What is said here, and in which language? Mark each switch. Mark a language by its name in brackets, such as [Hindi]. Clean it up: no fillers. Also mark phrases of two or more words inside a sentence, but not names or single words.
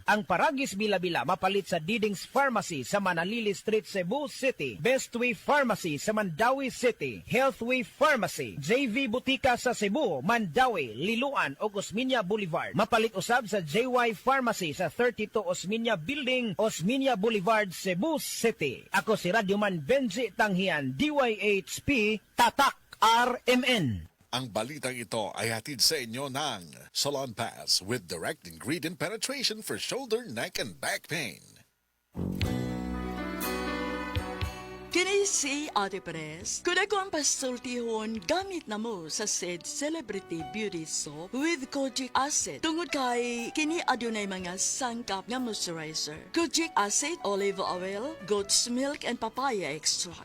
[Cebuano] Ang Paragis Bila-Bila mapalit sa Diding's Pharmacy sa Manalili Street, Cebu City, Bestway Pharmacy sa Mandawi City, Healthway Pharmacy, JV Butika sa Cebu, Mandawi, Liloan o Osmeña Boulevard. Mapalit usab sa JY Pharmacy sa 32 Osmeña Building, Osmeña Boulevard, Cebu City. Ako si Radyoman Benji Tanghian, DYHP, [Filipino] Tatak RMN. Ang balitang ito ay hatid sa inyo ng Salon Pass [English] with direct ingredient penetration for shoulder, neck, and back pain. [Cebuano] Kini si Ate Pres. Kung ako ang pasultihon, gamit na mo sa Sed Celebrity Beauty Soap with Kojic Acid. Tungod kay kini adunay mga sangkap nga moisturizer. [English] Kojic Acid, olive oil, goat's milk, and papaya extract.